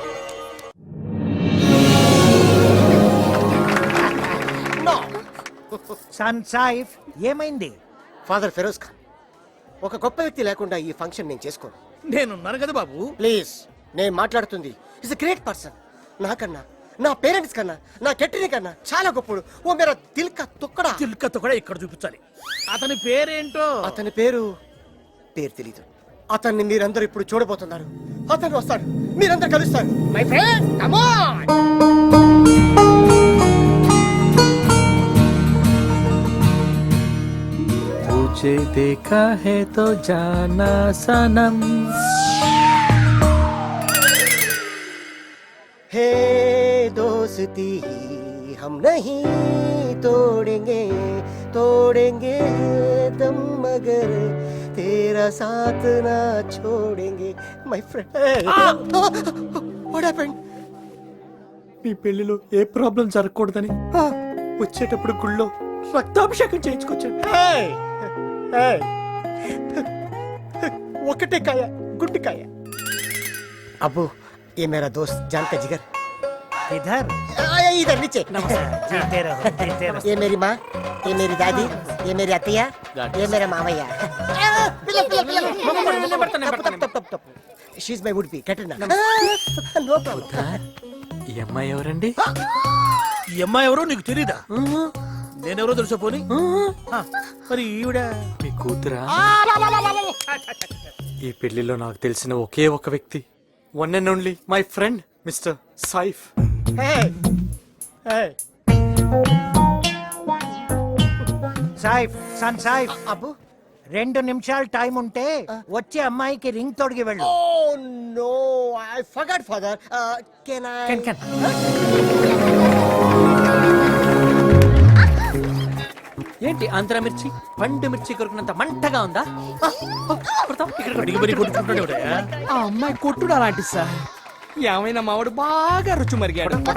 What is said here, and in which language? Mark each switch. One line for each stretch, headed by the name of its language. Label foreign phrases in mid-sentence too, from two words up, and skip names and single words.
Telugu: సన్ సైఫ్ ఏమైంది? ఫాదర్ ఫెరోజ్ ఖాన్, ఒక గొప్ప వ్యక్తి లేకుండా ఈ ఫంక్షన్ నేను చేసుకోను. నేనున్నాను కదా బాబు. ప్లీజ్, నేను మాట్లాడుతుంది
English: is great person.
Telugu: నాకన్నా, నా పేరెంట్స్ కన్నా, నా కెట్టిని కన్నా చాలా గొప్పడు.
Hindi: ओ मेरा दिल का टुकड़ा.
Telugu: చిలుకతో కూడా ఇక్కడ చూపించాలి. అతని పేరేంటో? అతని పేరు తెలీదు. అతన్ని మీరందరూ ఇప్పుడు చూడబోతున్నారు. అతను వస్తాడు, మీరందరూ కలుస్తారు.
English: my friend, come on.
Hindi: तुझे देखा है तो जाना सनम. हे दोस्ती हम नहीं तोड़ेंगे, तोड़ेंगे दम मगर तेरा साथ ना छोड़ेंगे.
English: my friend, what happened?
Telugu: మీ పెళ్లిలో ఏ ప్రాబ్లం జరగకూడదని వచ్చేటప్పుడు గుళ్ళో రక్తాభిషేకం చేయించుకొచ్చాను. ఒకటే కాయ, గుడ్డికాయ. అబ్బు,
Hindi: ये मेरा दोस्त जान का जिगर. इधर इधर नीचे. जीते रहो. ये मेरी माँ, ये मेरी दादी, ये मेरी अतिया, ये मेरा मावैया.
English: She's my would be Katrina. No problem.
Telugu: ఈ అమ్మాయి ఎవరండి? ఈ అమ్మాయి ఎవరో నీకు తెలీదా? నేనెవరో తెలుసా పోనీ? మరి ఈవిడ మీ కూతురా? ఈ పెళ్లిలో నాకు తెలిసిన ఒకే ఒక వ్యక్తి,
English: one and only my friend Mister Saif.
Telugu: సైఫ్, సన్ సైఫ్, అబ్బు, 2 నిమిషాలు టైం ఉంటే వచ్చే అమ్మాయికి రింగ్ తొడిగి వెళ్ళు.
English: oh no, I forgot father. Can I? Can.
Telugu: ఏంటి ఆంధ్ర మిర్చి, పండు మిర్చి కొరికినంత మంటగా ఉందా? అడిగి మరీ కొట్టుకుంటాడు ఎవడయ్యా? ఆ అమ్మాయి కొట్టుడు అలాంటి సార్. ఏమైనా మావాడు బాగా రుచి మరిగాడు.